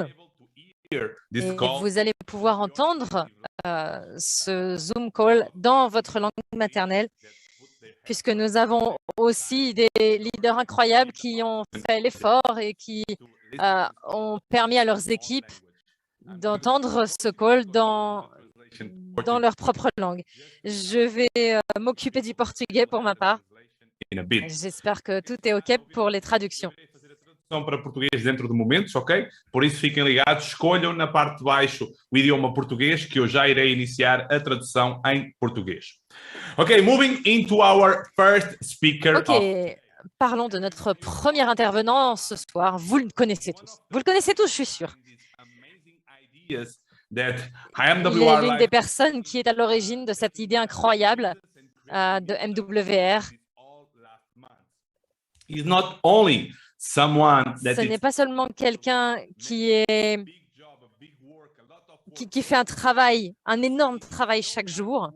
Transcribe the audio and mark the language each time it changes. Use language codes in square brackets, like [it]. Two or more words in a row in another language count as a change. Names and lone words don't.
[fr] Et vous allez pouvoir entendre ce Zoom call dans votre langue maternelle, puisque nous avons aussi des leaders incroyables qui ont fait l'effort et qui ont permis à leurs équipes d'entendre ce call dans leur propre langue. Je vais m'occuper du portugais pour ma part. J'espère que tout est OK pour les traductions. [pt] Para português dentro de momentos, ok? Por isso fiquem ligados, escolham na parte de baixo o idioma português que eu já irei iniciar a tradução em português. [en] Ok, moving into our first speaker. [fr] Ok, parlons de notre premier intervenant ce soir. Vous le connaissez tous. Vous le connaissez tous, je suis sûr. Il est l'une des personnes qui est à l'origine de cette idée incroyable de MWR. Ce n'est pas seulement quelqu'un qui fait un travail, un énorme travail chaque jour.